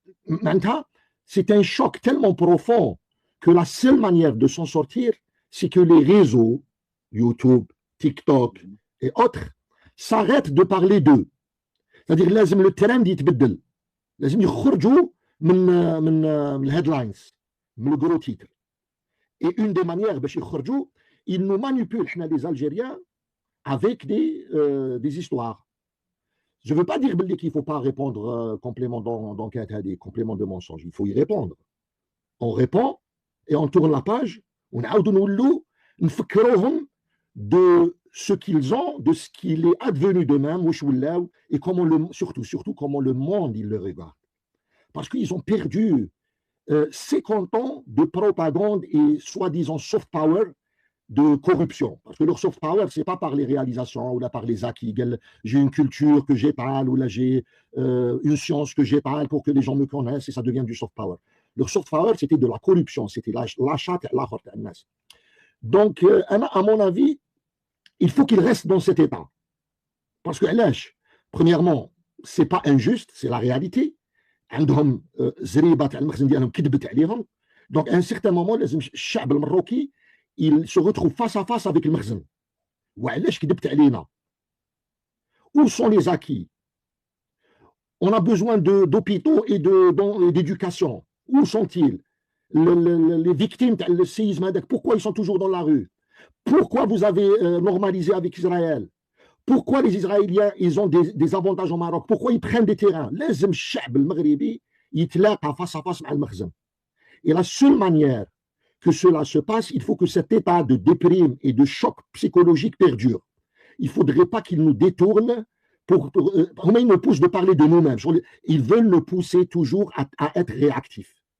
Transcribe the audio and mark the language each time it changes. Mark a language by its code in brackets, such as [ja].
[fr] Maintenant, c'est un choc tellement profond que la seule manière de s'en sortir, c'est que les réseaux, YouTube, TikTok et autres, s'arrêtent de parler d'eux. C'est-à-dire, [ar] لازم [fr] le trend [ar] يتبدل. لازم يخرجوا من الهيدلاينز، من [fr] le gros titre. Et une des manières [ar] باش يخرجوا, [fr] ils nous manipulent, les Algériens, avec des histoires. Je ne veux pas dire qu'il ne faut pas répondre complément d'enquête à des compléments de mensonge. Il faut y répondre. On répond et on tourne la page. On a de ce qu'ils ont, de ce qu'il est advenu d'eux-mêmes, et comment surtout comment le monde il le regarde. Parce qu'ils ont perdu 50 ans de propagande et soi-disant soft power de corruption. Parce que leur soft power, c'est pas par les réalisations ou là par les acquis. J'ai une culture que j'étale ou là j'ai une science que j'étale pour que les gens me connaissent et ça devient du soft power. Leur soft power, c'était de la corruption, c'était l'achat et l'achat. Donc, à mon avis, il faut qu'ils restent dans cet état. Parce que, premièrement, c'est pas injuste, c'est la réalité. [ar] عندهم زريبه تاع المخزن ديالهم كذبت عليهم. [fr] Donc, à un certain moment, [ar] لازم الشعب المروكي [fr] il se retrouve face à face avec المخزن. [ar] وعلاش كذبت علينا؟ [fr] Où sont les acquis? On a besoin d'hôpitaux et d'éducation. Où sont-ils? Les victimes du séisme, pourquoi ils sont toujours dans la rue? Pourquoi vous avez normalisé avec Israël? Pourquoi les Israéliens ils ont des avantages au Maroc? Pourquoi ils prennent des terrains? [ar] لازم الشعب المغربي يتلاقى [fr] face à face [ar] مع المخزن. [fr] Et la seule manière que cela se passe, il faut que cet état de déprime et de choc psychologique perdure. Il ne faudrait pas qu'ils nous détournent ils nous poussent de parler de nous-mêmes. Ils veulent nous pousser toujours à être réactifs.